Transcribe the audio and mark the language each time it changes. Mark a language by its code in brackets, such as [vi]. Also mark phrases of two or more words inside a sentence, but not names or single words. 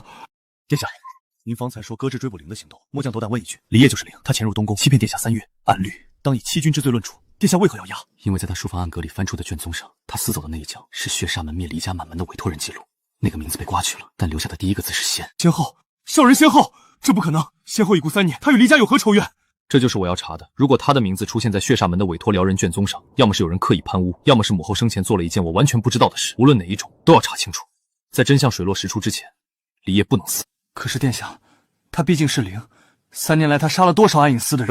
[zh] 殿下，您方才說擱置追捕灵的行動，末將斗膽問一句：離夜就是灵，他潛入東宮，欺騙殿下3月，按律當以欺君之罪論處。殿下為何要押？因為在他書房暗格裡翻出的卷宗上，他撕走的那一將是血煞門滅離家滿門的委託人記錄，那個名字被刮去了，但留下的第1個字是先。先後，少人先後，這不可能！先後已故3年，他與離家有何仇怨？這就是我要查的。如果他的名字出現在血煞門的委託寮人卷宗上，要麼是有人刻意攀污，要麼是母後生前做了一件我完全不知道的事。無論哪一種，都要查清楚。在真相水落石出之前，離夜不能死。可是殿下，他畢竟是靈，3年來他殺了多少暗影司的人？